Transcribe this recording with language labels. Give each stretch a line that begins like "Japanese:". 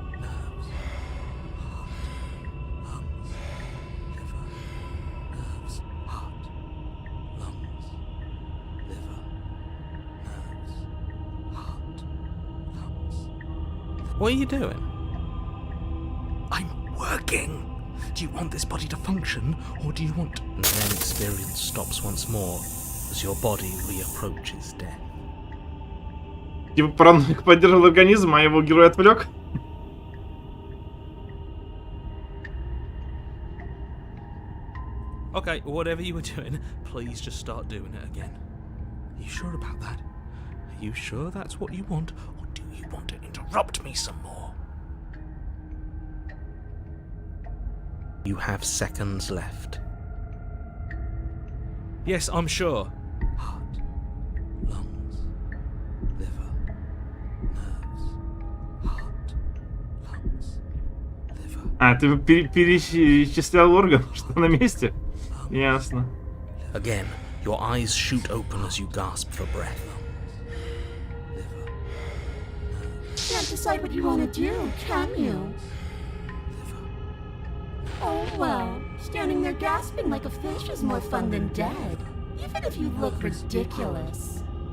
English: Nerves, heart, lungs, liver, nerves, heart, lungs, liver, nerves, heart, lungs. What are you doing? I'm working. Do you want this body to function, or do you want... And then experience stops once more as your body reapproaches death.
Russian: Типа параноик поддерживал организм, а его герой отвлек.
English: Okay, whatever you were doing, please just start doing it again. Are you sure about that? Are you sure that's what you want, or do you want to interrupt me some more? You have seconds left. Yes, I'm sure. Heart, lungs, liver, nerves. Heart, lungs, liver.
Russian: А, ты перечислял орган, что на месте? Ясно.
English: Again, your eyes shoot open as you gasp for breath. Liver, Can't decide what you want to do, can you? Oh well, standing there gasping like a fish is more fun than dead, even if you look ridiculous.